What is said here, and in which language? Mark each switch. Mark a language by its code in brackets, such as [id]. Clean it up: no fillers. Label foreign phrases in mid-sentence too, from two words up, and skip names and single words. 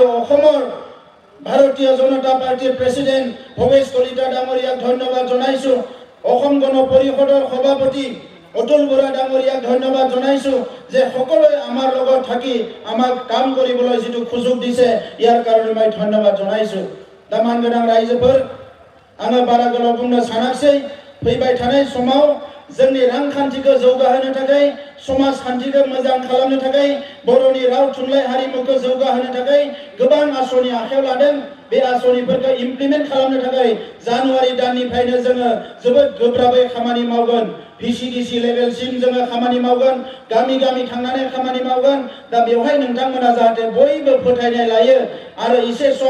[as] অসমৰ ভাৰতীয় জনতা পাৰ্টিৰ প্ৰেসিডেন্ট ভৱেশ কলিতা ডাঙৰীয়াক ধন্যবাদ জনাইছো অসম গণ পৰিষদৰ সভাপতি অতুল বৰা ডাঙৰীয়াক ধন্যবাদ জনাইছো যে সকলোৱে আমাৰ লগত থাকি আমাক কাম কৰিবলৈ যেটো সুযোগ দিছে ইয়াৰ কাৰণে মই ধন্যবাদ জনাইছো [brx] दामान गदां रायजफोर आङो बारा गोलाव बुंनो सानाखै फैबाय थानाय समाव जोंनि रांखान्थिखौ जौगाहोनो थाखाय समाजखान्थिखौ मोजां खालामनो थाखाय बर'नि राव थुनलाइ हारिमुखौ जौगाहोनो थाखाय गोबां आसनि आखायाव लादों बे आसनिफोरखौ इमप्लिमेन्ट खालामनो थाखाय जानुवारि दाननिफ्रायनो जोङो जोबोद गोब्राबै खामानि मावगोन VCDC लेभेलसिम जोङो खामानि मावगोन गामि गामि थांनानै खामानि मावगोन दा बेवहाय नोंथांमोना जाहाथे बयबो फोथायनाय लायो आरो एसे सम